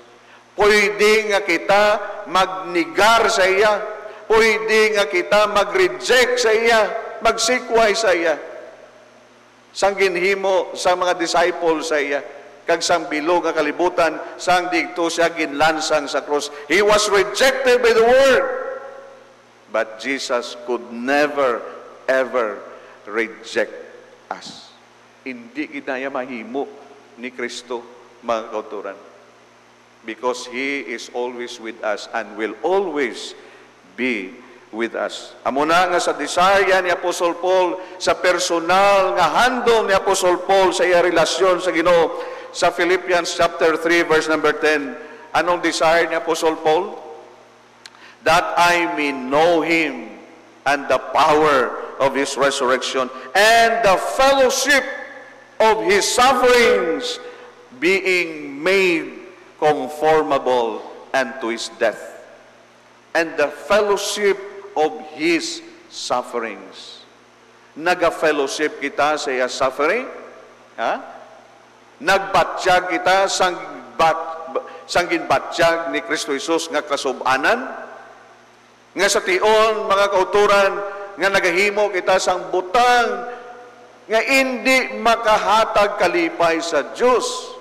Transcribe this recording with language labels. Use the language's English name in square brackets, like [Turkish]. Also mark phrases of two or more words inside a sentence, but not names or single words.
[Hiligaynon] Pwede nga kita magnigar sa iya. Pwede nga kita mag-reject sa iya, magsikway sa iya. Sang ginhimo sa mga disciples sa iya, kag sang bilog nga kalibutan, sang digto siya ginlansang sa krus. [English] He was rejected by the world. But Jesus could never, ever reject us. [Hiligaynon] Hindi ginaya mahimo ni Kristo, mga kauturan. [English] Because He is always with us and will always be with us. [Hiligaynon] Amo na nga sa desire ni Apostol Paul, sa personal nga handom ni Apostol Paul sa iya relasyon sa Ginoo, sa Philippians [English] chapter 3 verse number 10, [Hiligaynon] anong desire ni Apostle Paul? [English] That I may know Him and the power of His resurrection and the fellowship of His sufferings, being made conformable unto His death. And the fellowship of His sufferings. [Hiligaynon] Naga-fellowship kita sa iya suffering? Ha? Nagbatsyag kita sang ginbatsyag ni Kristo Jesus nga kasub-anan, nga sa tion mga kauturan nga nagahimo kita sang butang nga hindi makahatag kalipay sa Dios.